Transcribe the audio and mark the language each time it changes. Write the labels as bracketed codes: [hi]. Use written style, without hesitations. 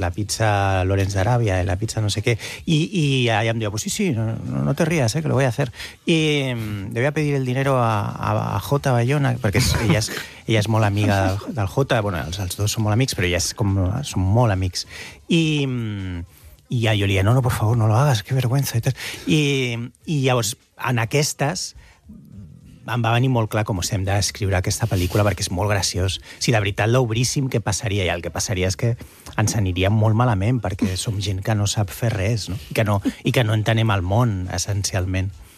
[ca] La pizza Lawrence d'Aràbia, la pizza no sé què. I ella em diu: [es] pues sí, no te rías, que lo voy a hacer. I le voy a pedir el dinero a Jota Bayona, [ca] perquè ella és molt amiga del Jota. Bueno, els dos són molt amics, però ella és com... són molt amics. I ja jo li deia: [es] no, por favor, no lo hagas, qué vergüenza. [ca] I llavors, en aquestes, em va venir molt clar com hem d'escriure aquesta pel·lícula, perquè és molt graciós. Si de veritat l'obríssim, què passaria? I el que passaria és que ens aniria molt malament, perquè som gent que no sap fer res, no? I que no entenem el món, essencialment.